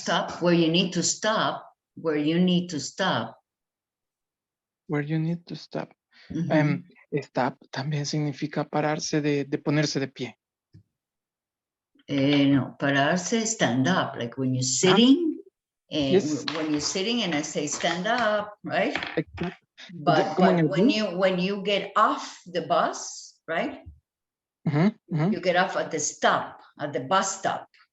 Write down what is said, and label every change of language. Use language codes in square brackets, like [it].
[en] Stop where you need to stop, where you need to stop. where you need to stop. Mhm. [es] Stop también significa pararse de ponerse de pie. No, pararse, [en] stand up, like when you're sitting, and Yes. when you're sitting and I say stand up, right? [es] Exacto. [en] But, [es] Como en el when bus. [en] when you get off the bus, right? Ujú, ujú. You get off at the stop, at the bus stop,